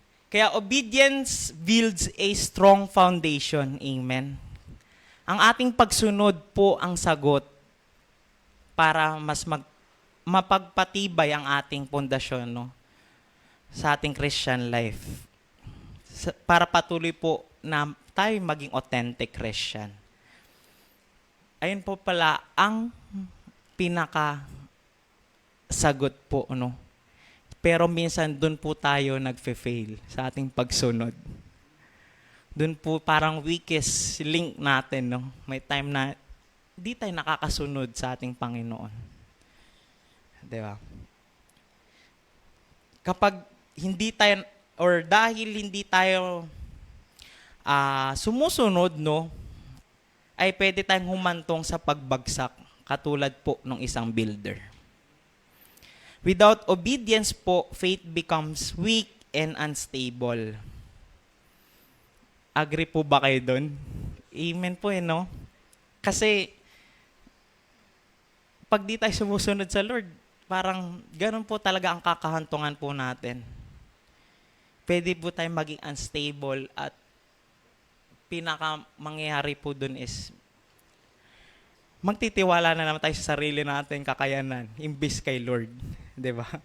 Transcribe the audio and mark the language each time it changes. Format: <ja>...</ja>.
<en>Kaya obedience builds a strong foundation. Amen.</en> <tl>Ang ating pagsunod po ang sagot para mas mapagpatibay ang ating pundasyon no, sa ating Christian life. Para patuloy po na tayo maging authentic Christian. Ayun po pala ang pinaka-sagot po. No? Pero minsan doon po tayo nagfe-fail sa ating pagsunod. Doon po parang weakest link natin. No? May time na di tayo nakakasunod sa ating Panginoon. Di ba? Kapag hindi tayo, or dahil hindi tayo sumusunod, no, ay pwede tayong humantong sa pagbagsak, katulad po ng isang builder.</tl> <en>Without obedience po, faith becomes weak and unstable.</en> <tl>Agree po ba kayo doon? Amen po no? Kasi, pag di tayo sumusunod sa Lord, parang ganun po talaga ang kakahantungan po natin. Pwede po tayo maging unstable at pinaka-mangyayari po dun is magtitiwala na naman tayo sa sarili natin kakayanan, imbis kay Lord. Diba?</tl>